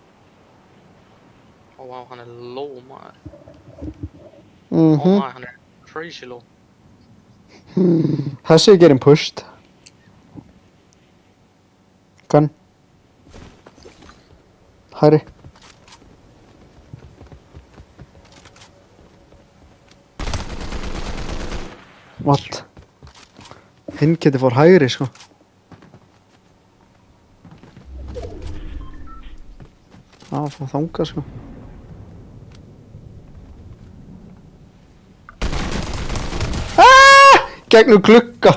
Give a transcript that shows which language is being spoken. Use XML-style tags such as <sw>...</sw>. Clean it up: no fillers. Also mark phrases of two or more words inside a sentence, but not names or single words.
<is>Ó, vá, hann er low maður. Ó maður, hann er crazy low. Þessi er</is> <en>getting pushed.</en> <is>Gun. Hæri. What? Hinn geti fór hægri, sko. Fór þangað, sko. Gegnum glugga.</is>